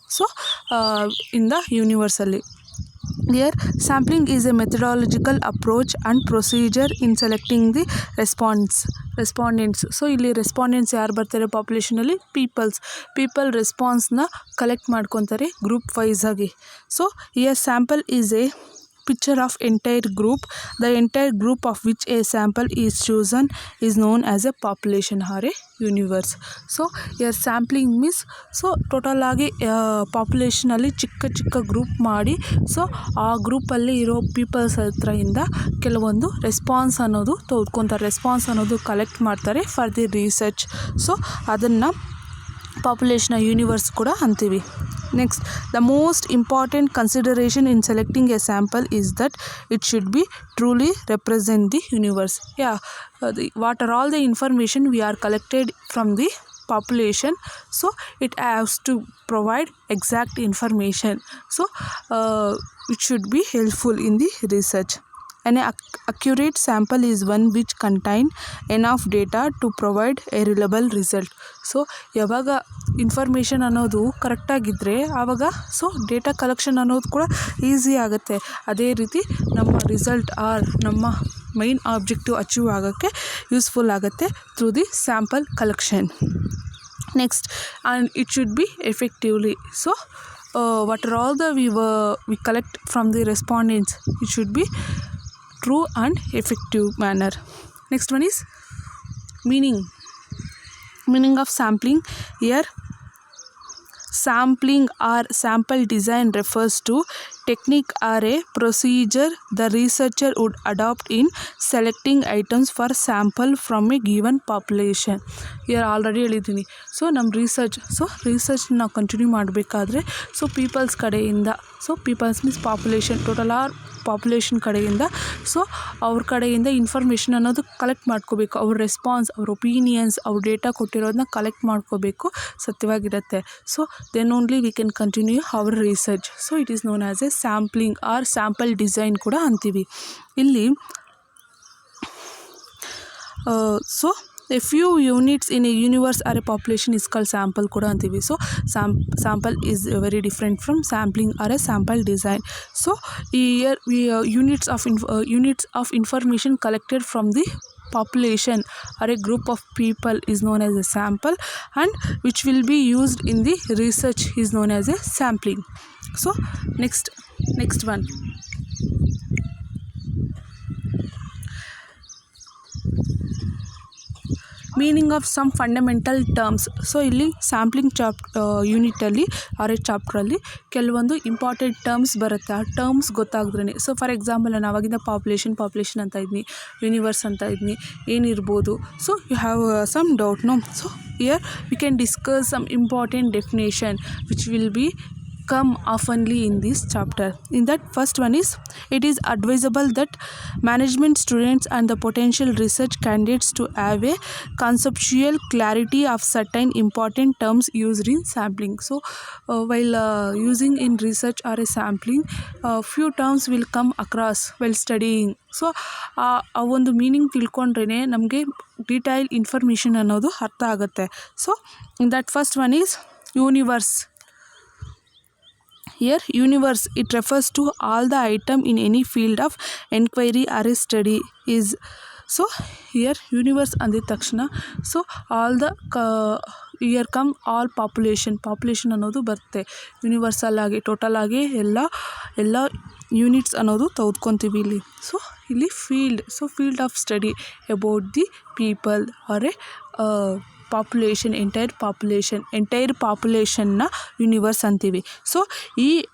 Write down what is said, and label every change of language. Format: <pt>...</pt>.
<en>So in the ಯೂನಿವರ್ಸಲ್ಲಿ here sampling is a methodological approach and procedure in selecting the respondents.</en> <kn>So ಇಲ್ಲಿ respondents ಯಾರು ಬರ್ತಾರೆ ಪಾಪ್ಯುಲೇಷನಲ್ಲಿ? People ರೆಸ್ಪಾನ್ಸ್ನ collect ಮಾಡ್ಕೊತಾರೆ group wise ಆಗಿ.</kn> <en>So here sample is a picture of entire group. The entire group of which a sample is chosen is known as a population or a universe. So here sampling means so total</en> <kn>ಆಗಿ ಪಾಪ್ಯುಲೇಷನಲ್ಲಿ ಚಿಕ್ಕ group ಮಾಡಿ so ಆ ಗ್ರೂಪಲ್ಲಿ ಇರೋ people's ಹತ್ರದಿಂದ ಕೆಲವೊಂದು response ಅನ್ನೋದು ತೆಗೆದುಕೊತಾರೆ. Response ಅನ್ನೋದು collect ಮಾಡ್ತಾರೆ</kn> <en>For the research.</en> <kn>ಸೊ ಅದನ್ನು ಪಾಪ್ಯುಲೇಷನ್ ಯೂನಿವರ್ಸ್ ಕೂಡ ಅಂತೀವಿ.</kn> <en>Next, the most important consideration in selecting a sample is that it should be truly represent the universe. What are all the information we are collected from the population, so it has to provide exact information. So it should be helpful in the research. An accurate sample is one which contain enough data to provide a reliable result.</en> <kn>So ಯಾವಾಗ information ಅನ್ನೋದು ಕರೆಕ್ಟಾಗಿದ್ದರೆ ಆವಾಗ so data collection ಅನ್ನೋದು ಕೂಡ easy ಆಗುತ್ತೆ. ಅದೇ ರೀತಿ ನಮ್ಮ result ನಮ್ಮ ಮೈನ್ ಆಬ್ಜೆಕ್ಟಿವ್ ಅಚೀವ್ ಆಗೋಕ್ಕೆ ಯೂಸ್ಫುಲ್ ಆಗುತ್ತೆ</kn> <en>Through the sample collection. Next, and it should be effectively. So what are all the we collect from the respondents, it should be true and effective manner. Next one is meaning of sampling. Here sampling or sample design refers to technique or a procedure the researcher would adopt in selecting items for sample from a given population.</en> <kn>here already ಹೇಳಿದ್ದೀನಿ. So ನಮ್ಮ research ನಾವು continue ಮಾಡಬೇಕಾದ್ರೆ so people's ಕಡೆಯಿಂದ, so people's means population, total R population ಕಡೆಯಿಂದ so ಅವ್ರ ಕಡೆಯಿಂದ information ಅನ್ನೋದು collect ಮಾಡ್ಕೋಬೇಕು. ಅವ್ರ ರೆಸ್ಪಾನ್ಸ್, ಅವ್ರ ಒಪಿನಿಯನ್ಸ್, ಅವ್ರ ಡೇಟಾ ಕೊಟ್ಟಿರೋದನ್ನ ಕಲೆಕ್ಟ್ ಮಾಡ್ಕೋಬೇಕು, ಸತ್ಯವಾಗಿರುತ್ತೆ.</kn> <en>So then only we can continue our research. So it is known as a sampling or sample design</en> <kn>ಕೂಡ ಅಂತೀವಿ.</kn> <en>ಇಲ್ಲಿ so a few units in a universe or a population is called sample</en> <kn>ಕೂಡ ಅಂತೀವಿ.</kn> <en>So sample is very different from sampling or a sample design. So here units of information collected from the population or a group of people is known as a sample, and which will be used in the research is known as a sampling. So next one, meaning of some fundamental terms.</en> <kn>So ಇಲ್ಲಿ sampling ಯೂನಿಟಲ್ಲಿ ಚಾಪ್ಟ್ರಲ್ಲಿ ಕೆಲವೊಂದು important terms ಬರುತ್ತೆ. ಆ terms ಗೊತ್ತಾಗಿದ್ರೇ, so for example ನಾನು ಆವಾಗಿಂದ population ಅಂತ ಇದ್ನಿ, universe ಅಂತ ಇದ್ನಿ, ಏನಿರ್ಬೋದು.</kn> <en>So you have some doubt, no? So here we can discuss some important definition which will be come oftenly in this chapter. In that, first one is, it is advisable that management students and the potential research candidates to have a conceptual clarity of certain important terms used in sampling. So while using in research or a sampling, few terms will come across while studying.</en> <kn>So ಆ ಒಂದು meaning ತಿಳ್ಕೊಂಡ್ರೇ ನಮಗೆ detail information ಅನ್ನೋದು ಅರ್ಥ ಆಗುತ್ತೆ.</kn> <en>So in that first one is universe. Here universe, it refers to all the item in any field of enquiry or a study is. So here universe</en> <kn>ಅಂದಿದ ತಕ್ಷಣ</kn> <en>so all the here come all population</en> <kn>ಅನ್ನೋದು ಬರುತ್ತೆ. Universal ಆಗಿ total ಆಗಿ ಎಲ್ಲ units ಅನ್ನೋದು ತೆಗೆದುಕೊತೀವಿ ಇಲ್ಲಿ.</kn> <en>So ಇಲ್ಲಿ field of study about the people are a population, entire ಪಾಪ್ಯುಲೇಷನ್ನ universe ಅಂತೀವಿ. So ಈ</en>